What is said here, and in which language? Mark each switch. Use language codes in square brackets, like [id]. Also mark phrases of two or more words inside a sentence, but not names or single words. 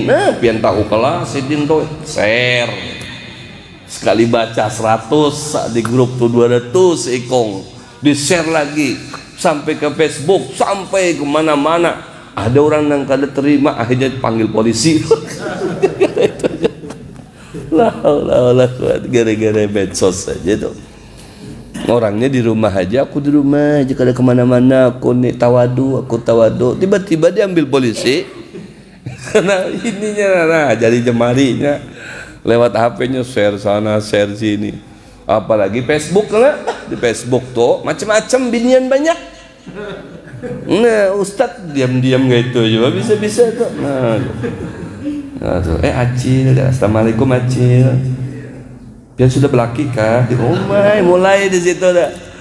[bjn] Nah, pian tahu kelas sidin tuh share. Sekali baca 100 di grup tuh 200 ikong, di share lagi sampai ke Facebook, sampai kemana-mana. Ada orang yang kada terima, akhirnya panggil polisi. Gara-gara medsos saja tuh. Orangnya di rumah aja, aku di rumah aja, kada kemana-mana. Aku tawadu. Tiba-tiba diambil polisi. Karena ininya, jadi jemarinya lewat HP-nya share sana, share sini. Apalagi Facebook lah. Di Facebook tuh macam-macam binian banyak. Nah, Ustadz diam-diam gitu juga bisa tuh. Nah tuh, Acil, assalamualaikum Acil. Dia sudah berlaki kah? Mulai di situ dah.